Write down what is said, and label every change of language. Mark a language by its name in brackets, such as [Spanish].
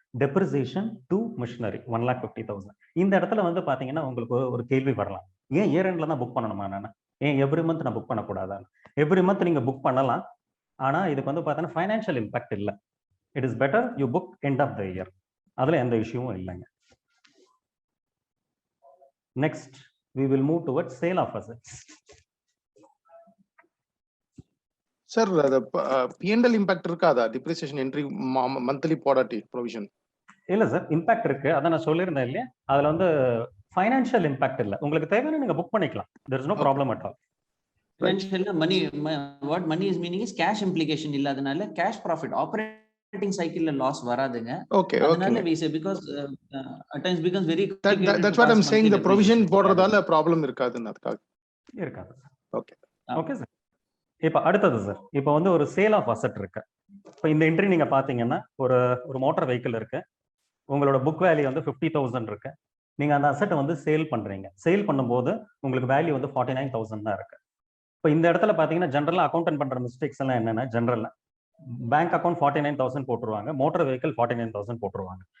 [Tamil] Depreciation to machinery 1,50,000. இந்த இடத்துல வந்து பாத்தீங்கன்னா உங்களுக்கு ஒரு கேள்வி வரலாம், ஏன் இயர் எண்ட்ல தான் புக் பண்ணணுமா? நான் ஏன் எவ்ரி மந்த் நான் புக் பண்ணக்கூடாதான்னு? எவ்ரி மந்த் நீங்க புக் பண்ணலாம், ஆனா இதுக்கு வந்து பார்த்தீங்கன்னா ஃபைனான்ஷியல் இம்பாக்ட் இல்லை. [English] It is better you book end of the year. [Tamil] அதுல எந்த இஷ்யூவும் இல்லைங்க. [English] Next we will move towards sale of assets. [Tamil] Sir அது P&L இம்பாக்ட் இருக்காதா டிப்ரிசியேஷன் என்ட்ரி மந்த்லி போடாட்டி ப்ரொவிஷன்? இல்ல சார், இம்பாக்ட் இருக்கு. அதான் நான் சொல்லியிருந்தேன் இல்லையா, அதுல வந்து ஃபைனான்ஷியல் இம்பாக்ட் இல்ல. உங்களுக்கு தேவையான நீங்க புக் பண்ணிக்கலாம். [English] there is no problem at all. Financial money, what money is meaning is cash implication [Tamil] இல்லாதனால [English] cash profit operating cycle ல loss வராதுங்க. Okay, [Tamil] அதனால [English] okay. we say because at times becomes very That's what I'm saying, the provision [Tamil] போடுறதால problem இருக்காதுன்னு அதுக்காக. இருக்காது. [English] Okay okay sir. [Tamil] இப்ப அடுத்தது sir, இப்ப வந்து ஒரு சேல் ஆஃப் அசெட் இருக்கு. இப்ப இந்த என்ட்ரி நீங்க பாத்தீங்கன்னா ஒரு மோட்டார் வெஹிக்கிள் இருக்கு, உங்களோட புக் வேல்யூ வந்து 50,000 இருக்கு. நீங்க அந்த அசெட்டை வந்து சேல் பண்றீங்க. சேல் பண்ணும்போது உங்களுக்கு வேல்யூ வந்து 49,000 தான் இருக்கு. இப்போ இந்த இடத்துல பாத்தீங்கன்னா ஜென்ரலா அக்கௌண்டன்ட் பண்ற மிஸ்டேக்ஸ் எல்லாம் என்னன்னா, ஜென்ரலா பேங்க் அக்கௌண்ட் 49,000 போட்டுருவாங்க, மோட்டார் வெஹிக்கிள் 49,000 போட்டுருவாங்க.